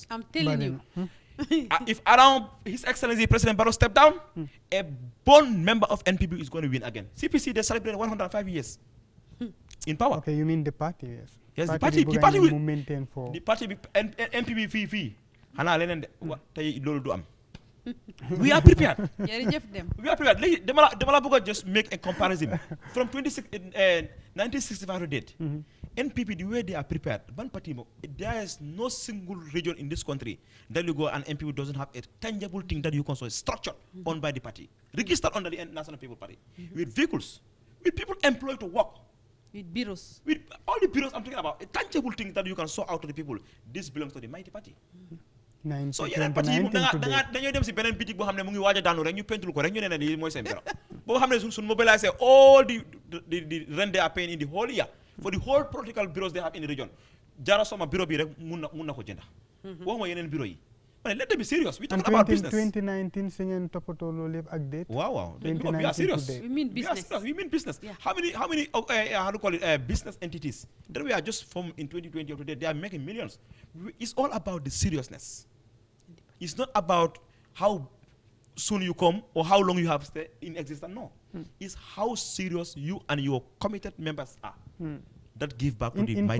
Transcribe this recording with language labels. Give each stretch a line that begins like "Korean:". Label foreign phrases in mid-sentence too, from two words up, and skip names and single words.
English: I'm telling you if around His Excellency President Barrow step down a born member of NPP is going to win again CPC they celebrate 105 years in power okay you mean the party yes the party will maintain for the party
Wolof: NPP fii xanaa leneen de tey loolu du am
English: we are prepared
Wolof: jërëjëf dem
English: we are prepared
Wolof: léegi dama la bëgg a
English: just make a comparison from 1965 to date NPP the way they are prepared
Wolof: ban party mo
English: there is no single region in this country that you go and NPP doesn't have a tangible thing that you can say structured owned by the party registered under the National People Party with vehicles with people employed to work with bureaus with all the bureaus I'm talking about a tangible thing that you can show out to the people this belongs to the mighty party
Wolof: so yeneen parti yi moom dañoo dem si beneen bitig boo xam ne mu ngi waaj a daanu rek ñu pentul ko rek ñu ne ne lii mooy seen bureau boo xam ne suñ mobiliser
English: all the rent they are paying in the whole year for the whole political bureaus they have in the region
Wolof: jara soma bureau bi rek mun na ko jënda waxuma yeneen bureau yi ma ne
English: let them be serious we talk about business
Wolof: 2019 si ngeen toppatoo loolu yëpp ak date
English: waaw we are serious we mean business how many how to call it business entities that we are just formed in 2020 or today they are making millions it's all about the seriousness it's not about how soon you come or how long you have stayed in existence no it's how serious you and your committed members are that give back to the mighty.